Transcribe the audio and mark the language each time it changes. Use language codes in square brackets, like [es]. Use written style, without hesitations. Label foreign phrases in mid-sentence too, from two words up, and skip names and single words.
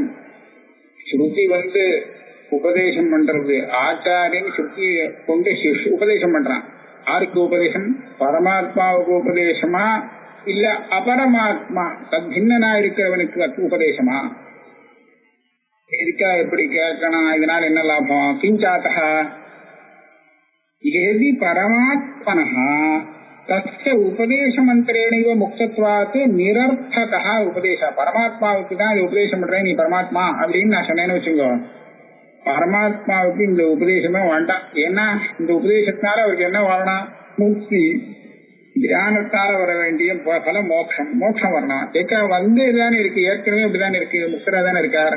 [ta] ஸ்ருதி உபதேசம் பண்றது, ஆச்சாரியன் ஸ்ருதி கொண்டு உபதேசம் பண்றான். யாருக்கு உபதேசம்? பரமாத்மாவுக்கு உபதேசமா இல்ல அபரமாத்மா தத்பின்னா இருக்கிறவனுக்கு உபதேசமா? இருக்கா? எப்படி கேட்கணும்? இதனால என்ன லாபம்? [sa] கிஞ்சாத்தஹ यदि परमात्मनः तस्य उपदेशमंत्रेणैव मुक्तत्वात् निरर्थकः उपदेशः. [ta] பரமாத்மாவுக்கு தான் இது உபதேசம் பண்றேன், நீ பரமாத்மா அப்படின்னு நான் சொன்னேன்னு வச்சுக்கோ, பரமாத்மாவுக்கு இந்த உபதேசமே வேண்டாம். ஏன்னா இந்த உபதேசத்தினால அவருக்கு என்ன வரணும்? முக்தி, தியானத்தால வர வேண்டிய பலம் மோட்சம். மோட்சம் வரணும். இதுதானே இருக்கு, ஏற்கனவே இப்படிதானே இருக்கு, முக்தரா தானே இருக்கார்.